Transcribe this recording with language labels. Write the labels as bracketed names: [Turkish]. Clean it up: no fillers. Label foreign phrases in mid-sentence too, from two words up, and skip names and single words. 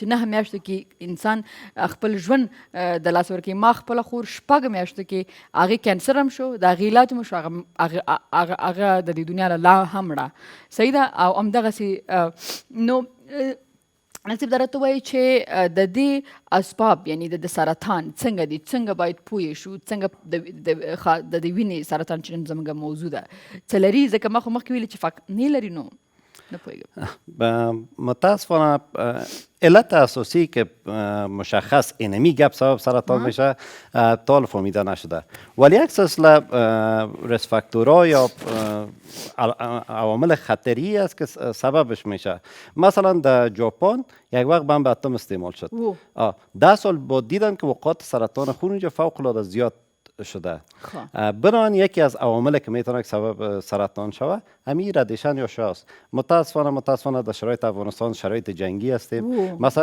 [Pashto] 9 میاشتو کې انسان خپل ژوند د لاسه ورکوي ما خپله خور 6 میاشتو کې هغې کینسر هم شو د هغې علاج هم شو هغه د دې دنیا له لا هم مړه صحیح ده او همدغسې نو نصیب دا راته وایي چې د دې اسباب یعنی د سرطان څنګه دي څنګه باید پوه شو څنګه د دې وینې سرطان چې نن زموږ موضوع ده څه لري ځکه ما خو مخکې ویلي چې نه لري نو نه پوهېږم [Persian] متاسفانه علت اساسی که مشخص اینمی گپ سبب سرطان میشه تا فهمیده نشده ولی یک سلسله ریسک فاکتورها یا عوامل خطری است که سببش میشه مثلا در ژاپن یک وقت بمب اتم استعمال شد 10 سال بعد دیدن که وقایع سرطان خون اینجا فوق العاده زیاد شده بنابراین یکی از عوامل که میتونه سبب سرطان شود همین ردیشن یا شاست متاسفانه در شرایط افغانستان شرایط جنگی هستیم مثلا